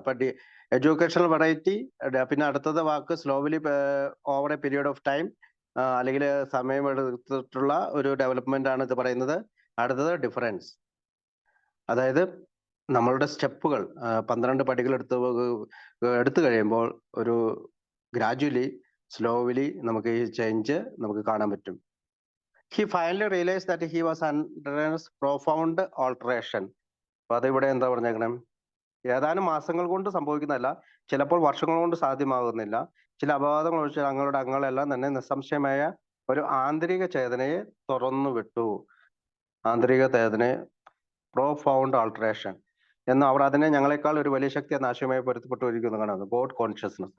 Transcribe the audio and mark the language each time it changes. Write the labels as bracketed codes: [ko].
[ml] അപ്പൊ educational variety, പിന്നെ അടുത്തത് [en] വാക്ക് slowly over a period of time, [ml] അല്ലെങ്കിൽ സമയമെടുത്തിട്ടുള്ള ഒരു ഡെവലപ്മെന്റ് ആണ് ഇത് പറയുന്നത്. അടുത്തത് ഡിഫറൻസ്, അതായത് നമ്മളുടെ സ്റ്റെപ്പുകൾ 12 പടികൾ എടുത്തു കഴിയുമ്പോൾ ഒരു ഗ്രാജുവലി, സ്ലോവലി നമുക്ക് ഈ ചേഞ്ച് നമുക്ക് കാണാൻ പറ്റും. [en] He finally realized that he was under a profound alteration. [ml] അപ്പൊ അതിവിടെ എന്താ പറഞ്ഞേക്കണം, ഏതാനും മാസങ്ങൾ കൊണ്ട് സംഭവിക്കുന്നതല്ല, ചിലപ്പോൾ വർഷങ്ങൾ കൊണ്ട് സാധ്യമാകുന്നില്ല. ചില അപവാദങ്ങൾ ഒഴിച്ച് അംഗങ്ങളെല്ലാം തന്നെ നിസ്സംശയമായ ഒരു ആന്തരിക ചേതനയെ തുറന്നു വിട്ടു. ആന്തരിക ചേതനയെ, പ്രൊഫൗണ്ട് ആൾട്ടറേഷൻ എന്ന് അവർ അതിനെ ഞങ്ങളെക്കാൾ ഒരു വലിയ ശക്തി എന്ന ആശയമായി പൊരുത്തപ്പെട്ടിരിക്കുന്നു കാണുന്നത്, ഗോഡ് കോൺഷ്യസ്നസ്.